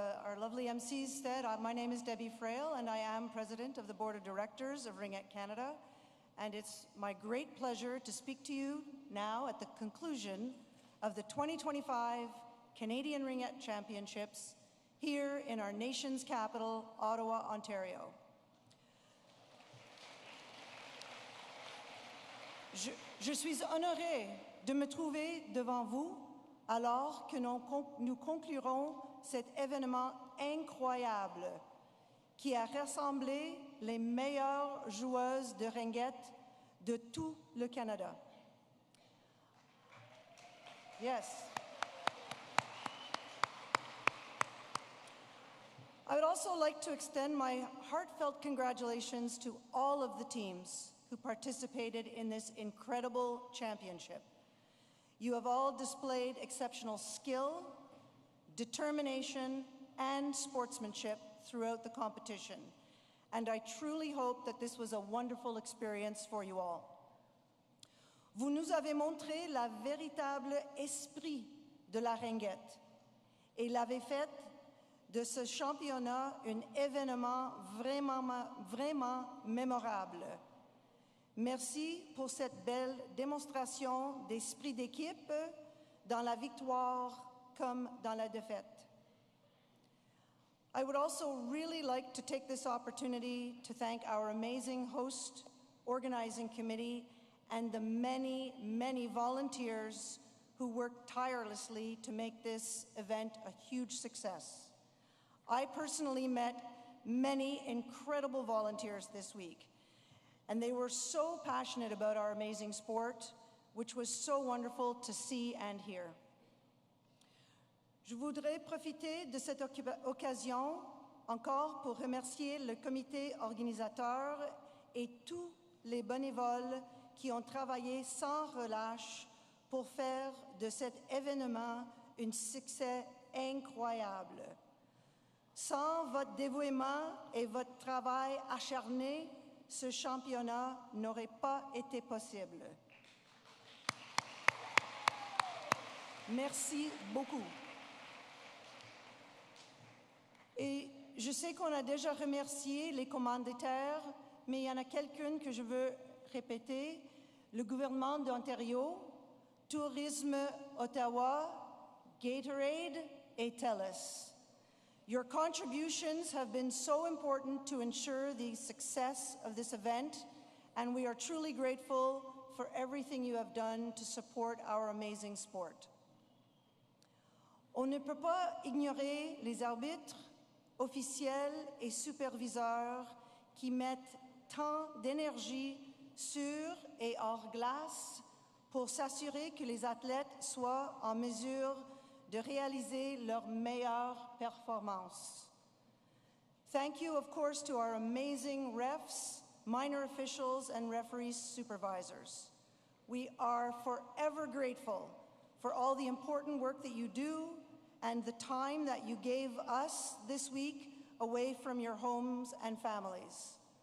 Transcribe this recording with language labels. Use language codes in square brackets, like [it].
[en] Our lovely MCs said, my name is Debbie Frail, and I am president of the board of directors of Ringette Canada. And it's my great pleasure to speak to you now at the conclusion of the 2025 Canadian Ringette Championships here in our nation's capital, Ottawa, Ontario. [fr] Je suis honorée de me trouver devant vous alors que nous conclurons cet événement incroyable qui a rassemblé les meilleures joueuses de ringette de tout le Canada. [en] Yes. I would also like to extend my heartfelt congratulations to all of the teams who participated in this incredible championship. You have all displayed exceptional skill, determination, and sportsmanship throughout the competition. And I truly hope that this was a wonderful experience for you all. [fr] Vous nous avez montré la véritable esprit de la ringette et l'avez fait de ce championnat un événement vraiment mémorable. Merci pour cette belle démonstration d'esprit d'équipe dans la victoire comme dans la défaite. [en] I would also really like to take this opportunity to thank our amazing host organizing committee and the many, many volunteers who worked tirelessly to make this event a huge success. I personally met many incredible volunteers this week, and they were so passionate about our amazing sport, which was so wonderful to see and hear. [fr] Je voudrais profiter de cette occasion encore pour remercier le comité organisateur et tous les bénévoles qui ont travaillé sans relâche pour faire de cet événement un succès incroyable. Sans votre dévouement et votre travail acharné, ce championnat n'aurait pas été possible. Merci beaucoup. Et je sais qu'on a déjà remercié les commanditaires, mais il y en a quelqu'un que je veux répéter. Le gouvernement d'Ontario, Tourisme Ottawa, Gatorade et TELUS. [en] Your contributions have been so important to ensure the success of this event, and we are truly grateful for everything you have done to support our amazing sport. [fr] On ne peut pas ignorer les arbitres, officiels et superviseurs qui mettent tant d'énergie sur et hors glace pour s'assurer que les athlètes soient en mesure de réaliser leur meilleure performance. [en] Thank you, of course, to our amazing refs, minor officials, and referees supervisors. We are forever grateful for all the important work that you do and the time that you gave us this week away from your homes and families.